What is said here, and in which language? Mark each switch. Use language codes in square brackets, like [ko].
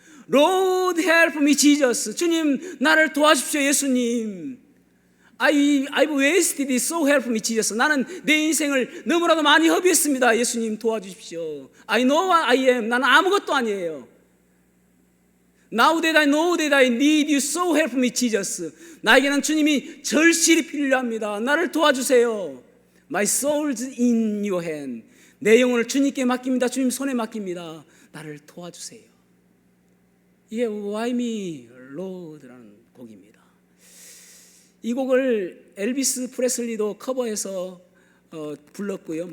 [en] Lord help me Jesus. [ko] 주님 나를 도와주십시오. 예수님, [en] I've wasted it, so help me Jesus. [ko] 나는 내 인생을 너무나도 많이 허비했습니다. 예수님 도와주십시오. [en] I know what I am. [ko] 나는 아무것도 아니에요. [en] Now that I know that I need you, so help me Jesus. [ko] 나에게는 주님이 절실히 필요합니다. 나를 도와주세요. [en] My soul's in your hand. [ko] 내 영혼을 주님께 맡깁니다. 주님 손에 맡깁니다. 나를 도와주세요. 이게 Why me, Lord라는 곡입니다. 이 곡을 엘비스 프레슬리도 커버해서 불렀고요.